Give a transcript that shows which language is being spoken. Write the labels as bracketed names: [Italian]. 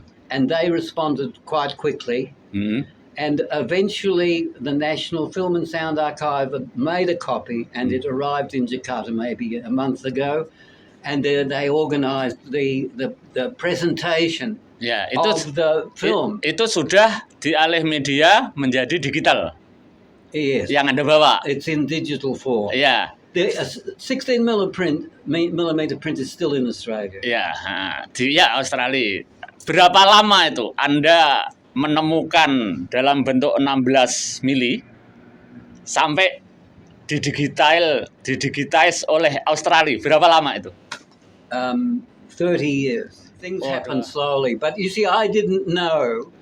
[English] And they responded quite quickly. And eventually, the National Film and Sound Archive made a copy, and it arrived in Jakarta maybe a month ago. And they organised the presentation of the film. [Indonesian] Itu sudah dialih media menjadi digital. [English] Yes. [Indonesian] Yang Anda bawa. [English] It's in digital form. The 16mm print is still in Australia. [Indonesian] Di Australia. Berapa lama itu Anda menemukan dalam bentuk 16 mili sampai didigitize oleh Australia. Berapa lama itu? [English] 30 years. Things happen slowly, but you see, I didn't know.